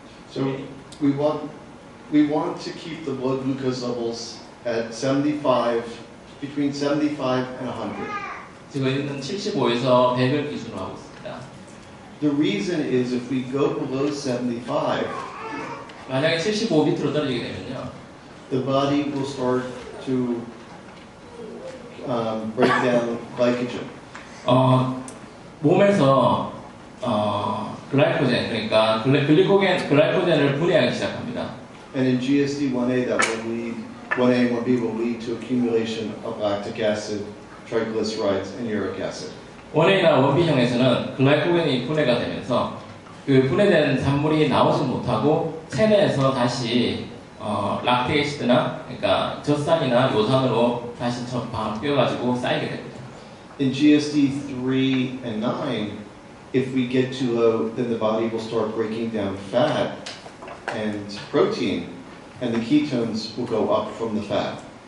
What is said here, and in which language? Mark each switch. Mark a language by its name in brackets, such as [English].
[English] So we want to keep the blood glucose levels at 75, between 75 and 100. [Korean] 저희는 75에서 100을 기준으로 하고 있습니다. [English] The reason is if we go below 75, [Korean] 만약에 75 밑으로 떨어지게 되면요, [English] the body will start to break down glycogen. [Korean] 몸에서 글라이코젠, 그러니까 글라이코젠을 분해하기 시작합니다. [English] And in GSD1A, that will lead, 1A and 1B will lead to accumulation of lactic acid, triglycerides, and uric acid. [Korean] 1A나 1B형에서는 글라이코겐이 분해가 되면서 그 분해된 산물이 나오지 못하고 체내에서 다시 락틱 애시드나 그러니까 젖산이나 요산으로 다시 뛰어가지고 쌓이게 됩니다. [English] In GSD3 and 9, if we get too low, then the body will start breaking down fat and protein, and the ketones will go up from the fat.